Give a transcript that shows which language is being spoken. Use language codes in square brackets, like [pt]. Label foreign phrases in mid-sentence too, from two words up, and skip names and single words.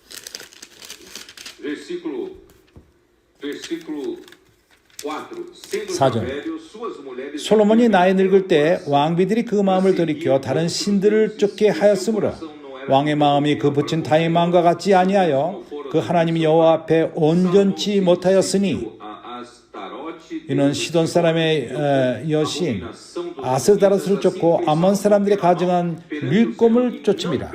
[pt] Versículo 4. [ko] 4절. [pt] velho, suas mulheres [ko] 솔로몬이 나이 늙을 때 왕비들이 그 마음을 돌이켜 다른 신들을 쫓게 하였으므로 왕의 마음이 그 붙인 다윗 마음과 같지 아니하여 그 하나님 여호와 앞에 온전치 못하였으니 이는 시돈 사람의 여신 아스다롯을 쫓고 암몬 사람들이 가증한 밀곰을 쫓음이라.